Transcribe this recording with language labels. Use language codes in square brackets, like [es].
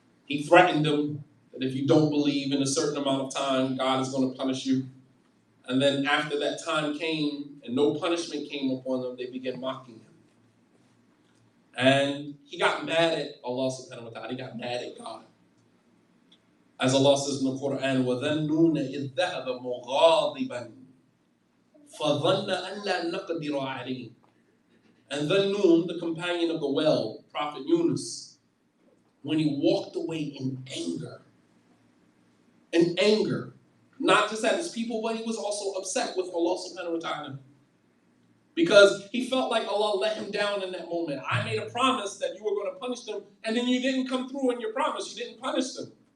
[en] He threatened them that if you don't believe in a certain amount of time, God is going to punish you. And then after that time came and no punishment came upon them, they began mocking him. And he got mad at Allah subhanahu wa ta'ala. He got mad at God. As Allah says in the Quran, [ar] وَذَنُّونَ إِذْ ذَهَبَ مُغَاضِبًا فَظَنَّ أَنْ لَا نَقْدِرَ عَلَيْهِ. [en] And Dhannun, the companion of the well, Prophet Yunus, when he walked away in anger, not just at his people, but he was also upset with Allah subhanahu wa ta'ala. Because he felt like Allah let him down in that moment. I made a promise that you were going to punish them, and then you didn't come through in your promise. You didn't punish them.